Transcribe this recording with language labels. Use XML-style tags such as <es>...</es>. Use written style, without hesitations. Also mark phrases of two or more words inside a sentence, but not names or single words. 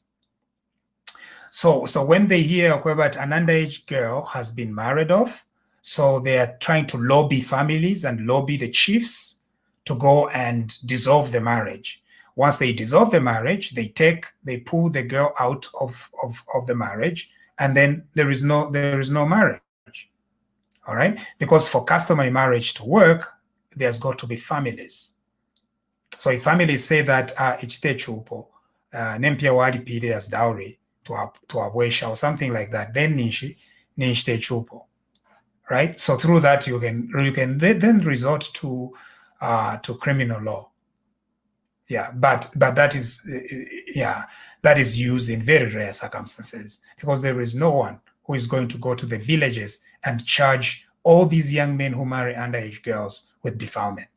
<en>So when they hear that an underage girl has been married off, so they are trying to lobby families and lobby the chiefs to go and dissolve the marriage, Once they dissolve the marriage, they pull the girl out of the marriage, and then there is no marriage. All right, because for customary marriage to work, there's got to be families. So if families say that</en> <bem>ichite chupo nempia walipire</bem> <en>as dowry to abwesha or something like that, then</en> <bem>nichite chupo,</bem> <en>right? So through that you can then resort to criminal law. Yeah, but that is that is used in very rare circumstances, because there is no one who is going to go to the villages and charge all these young men who marry underage girls with defilement.</en>